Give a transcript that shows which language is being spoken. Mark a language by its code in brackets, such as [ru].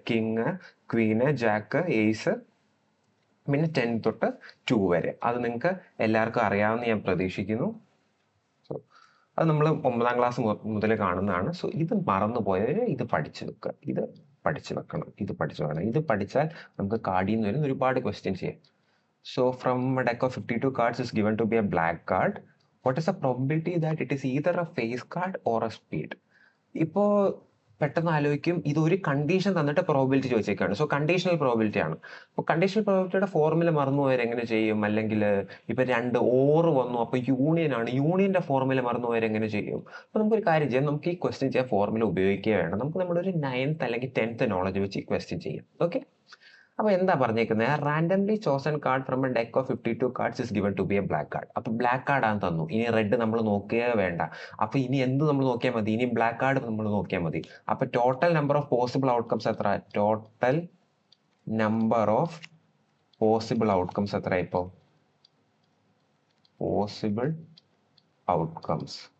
[ml] King, queen, Jack, ace, പിന്നെ 10 തൊട്ട് 2 വരെ. അത് നിങ്ങൾക്ക് എല്ലാവർക്കും അറിയാമെന്ന് ഞാൻ പ്രതീക്ഷിക്കുന്നു. അത് നമ്മൾ 9ാം ക്ലാസ് മുതൽ കാണുന്നതാണ്. സോ ഇത് മറന്നുപോയവര് ഇത് പഠിച്ചു വെക്കുക, ഇത് പഠിച്ചു വെക്കണം. ഇത് പഠിച്ചാൽ നമുക്ക് കാർഡിൽ നിന്ന് വരുന്ന ഒരുപാട് ക്വസ്റ്റ്യൻസ് ചെയ്യാം. [en] So from deck of 52 cards is given to be a black card. What is the probability that it is either a face card or a spade? [ml] ഇപ്പോ പെട്ടെന്ന് ആലോചിക്കും, ഇത് ഒരു കണ്ടീഷൻ തന്നിട്ട് പ്രോബിലിറ്റി ചോദിച്ചേക്കാണ്. സോ കണ്ടീഷണൽ പ്രോബിലിറ്റി ആണ്. അപ്പോൾ conditional പ്രോബിലിറ്റിയുടെ formula മറന്നുപോയവർ എങ്ങനെ ചെയ്യും? അല്ലെങ്കിൽ ഇപ്പൊ 2 ഓർ വന്നു, അപ്പൊ യൂണിയൻ ആണ്, യൂണിയന്റെ ഫോർമുല മറന്നുപോയവർ എങ്ങനെ ചെയ്യും? അപ്പൊ നമുക്കൊരു കാര്യം ചെയ്യാം, നമുക്ക് ഈ ക്വസ്റ്റ്യൻ ചെയ്യാൻ ഫോർമുല ഉപയോഗിക്കുക വേണം. നമുക്ക് നമ്മുടെ ഒരു 9th അല്ലെങ്കിൽ 10th നോളജ് വെച്ച് ഈ ക്വസ്റ്റ്യൻ ചെയ്യാം. ഓക്കെ, അപ്പൊ എന്താ പറഞ്ഞേക്കുന്നത്? [en] Randomly chosen card from a deck of 52 cards is given to be a black card. [ml] അപ്പൊ ബ്ലാക്ക് കാർഡ് ആണ് തന്നു. ഇനി റെഡ് നമ്മൾ നോക്കുകയേ വേണ്ട. അപ്പൊ ഇനി എന്ത് നമ്മൾ നോക്കിയാൽ മതി? ഇനി ബ്ലാക്ക് കാർഡ് നമ്മൾ നോക്കിയാൽ മതി. അപ്പൊ [en] total number of possible outcomes [ml] എത്ര? [en] Total number of possible outcomes എത്ര? [ml] ഇപ്പോ പോസിബിൾ ഔട്ട്കംസ്.